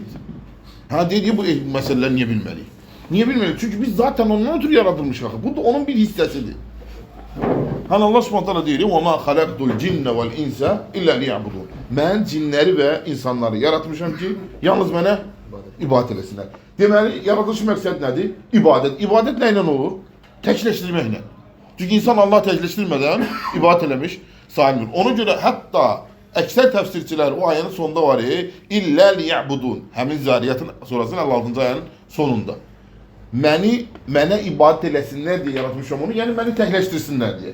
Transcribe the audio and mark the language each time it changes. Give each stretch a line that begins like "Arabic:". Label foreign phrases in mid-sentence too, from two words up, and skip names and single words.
Turkish: Ha dedi bu meseleler niye bilmeli? Niye bilmeli? Çünkü biz zaten ondan ötürü yaratılmışız. Bu da onun bir hissesidir. Hani Allah
Arabic: سبحانه تعالى
Turkish: diyor:
Arabic: "وما خلقت الجن والإنس إلا ليعبدون."
Turkish: Ben cinleri ve insanları yaratmışım ki yalnız bana ibadet etsinler.
Azerbaijani: Deməli, yaradılış məqsəd nədir? İbadet. İbadet nə ilə olur? Təkləşdirməklə. Çünki insan Allah təkləşdirmədən ibadət eləmiş sayılmır. Ona görə hətta əksər təfsirçilər o ayənin sonunda var
Arabic: إلا ليعبدون.
Azerbaijani: Həmin Zariyyətin surasının 56-cı ayənin sonunda. Mənə ibadət eləsinlər deyə yaratmışam onu, yəni məni təkləşdirsinlər deyə.